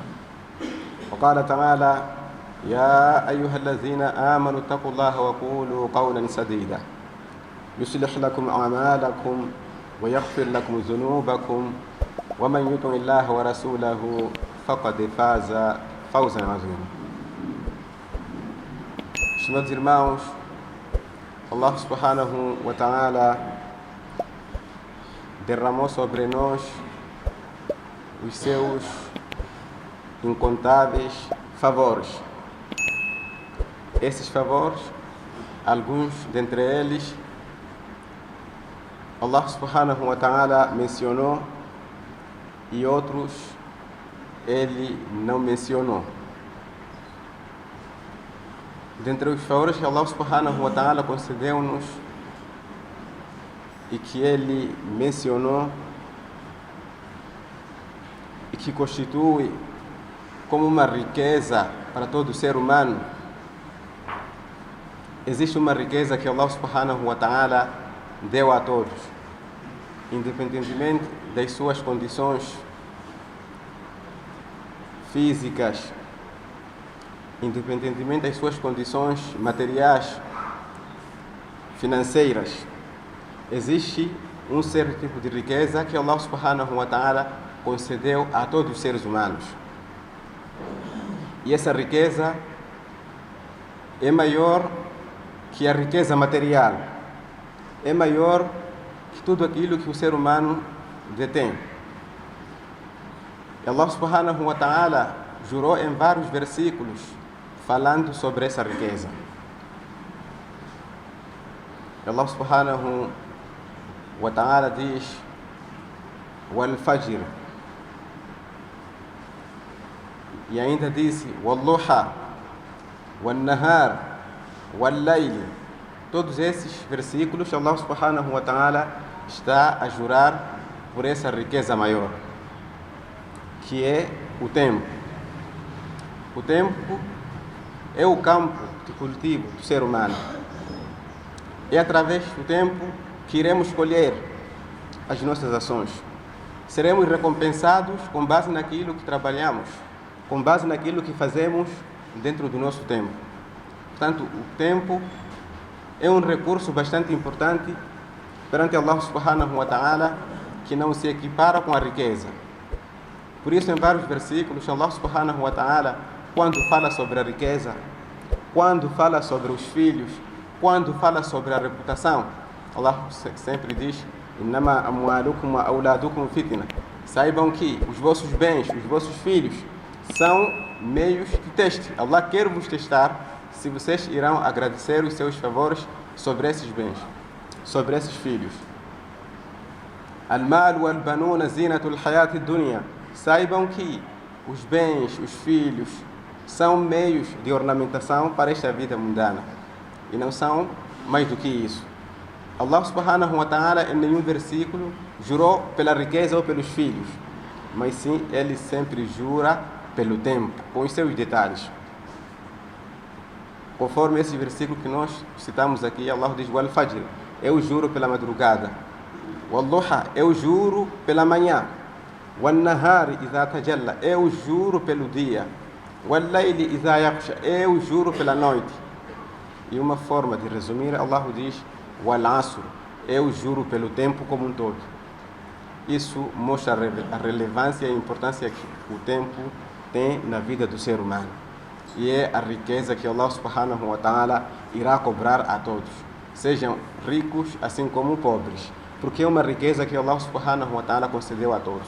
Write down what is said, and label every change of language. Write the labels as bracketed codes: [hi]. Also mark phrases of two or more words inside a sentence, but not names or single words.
[ar] وقال تعالى: يا أيها الذين آمنوا اتقوا الله وقولوا قولا سديدا يصلح لكم أعمالكم ويغفر لكم ذنوبكم ومن يطع الله ورسوله فقد فاز فوزا عظيما. [pt] Meus irmãos, Allah [ar] سبحانه وتعالى [pt] derramou sobre nós os seus incontáveis favores. Esses favores, alguns dentre eles, Allah [ar] سبحانه وتعالى [pt] mencionou e outros ele não mencionou. Dentre os favores que Allah [ar] سبحانه وتعالى [pt] concedeu-nos e que ele mencionou e que constitui como uma riqueza para todo ser humano, existe uma riqueza que Allah [ar] سبحانه وتعالى [pt] deu a todos, independentemente das suas condições físicas, independentemente das suas condições materiais, financeiras. Existe um certo tipo de riqueza que Allah [ar] سبحانه وتعالى [pt] concedeu a todos os seres humanos. E essa riqueza é maior que a riqueza material, é maior que tudo aquilo que o ser humano detém. E Allah [ar] سبحانه وتعالى [pt] jurou em vários versículos falando sobre essa riqueza. Allah [ar] سبحانه وتعالى [pt] diz: [ar] والفجر, [pt] e ainda disse [ar] والضحى والنهار والليل. [pt] Todos esses versículos Allah [ar] سبحانه وتعالى [pt] está a jurar por essa riqueza maior, que é o tempo. O tempo é o campo de cultivo do ser humano. É através do tempo que iremos colher as nossas ações. Seremos recompensados com base naquilo que trabalhamos, com base naquilo que fazemos dentro do nosso tempo. Portanto, o tempo é um recurso bastante importante perante Allah [ar] سبحانه وتعالى, [pt] que não se equipara com a riqueza. Por isso, em vários versículos, [ar] الله سبحانه وتعالى, [pt] quando fala sobre a riqueza, quando fala sobre os filhos, quando fala sobre a reputação, Allah sempre diz: [ar] إنما أموالكم وأولادكم فتنة. [pt] Saibam que os vossos bens, os vossos filhos, são meios de teste. Allah quer vos testar se vocês irão agradecer os seus favores sobre esses bens, sobre esses filhos. [ar] المال والبنون زينة الحياة الدنيا. [pt] saibam que os bens, os filhos, são meios de ornamentação para esta vida mundana e não são mais do que isso. Allah [ar] سبحانه وتعالى [pt] em nenhum versículo jurou pela riqueza ou pelos filhos, mas sim ele sempre jura pelo tempo, com os seus detalhes. Conforme esse versículo que nós citamos aqui, Allah diz: [ar] "والفجر", [pt] eu juro pela madrugada. [ar] "والضحى", [pt] eu juro pela manhã. [ar] "والنهار إذا تجلى", [pt] eu juro pelo dia. [ar] "والليل إذا يغشى", [pt] eu juro pela noite. E uma forma de resumir, Allah diz: [ar] "والعصر", [pt] eu juro pelo tempo como um todo. Isso mostra a relevância e a importância que o tempo tem na vida do ser humano. E é a riqueza que Allah [ar] سبحانه وتعالى [pt] irá cobrar a todos, sejam ricos assim como pobres, porque é uma riqueza que Allah [ar] سبحانه وتعالى [pt] concedeu a todos.